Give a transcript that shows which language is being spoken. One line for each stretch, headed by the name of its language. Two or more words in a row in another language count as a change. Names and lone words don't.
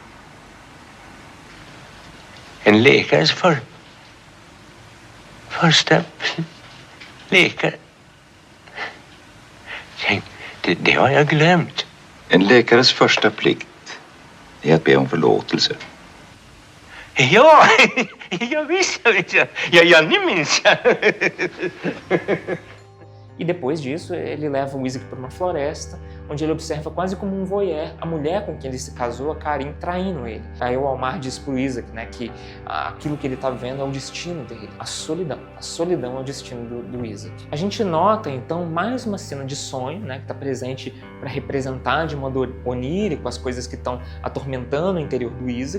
Swedish: En läkares första läkare. Tänk, det har jag glömt. En läkares första plikt är att be om förlåtelse. Ja, jag visste. Ja, nu minns jag.
Portuguese: E depois disso, ele leva o Isaac para uma floresta, onde ele observa quase como um voyeur a mulher com quem ele se casou, a Karin, traindo ele. Aí o Almar diz para o Isaac, né, que aquilo que ele está vendo é o destino dele, a solidão. A solidão é o destino do Isaac. A gente nota, então, mais uma cena de sonho, né, que está presente para representar de modo onírico as coisas que estão atormentando o interior do Isaac.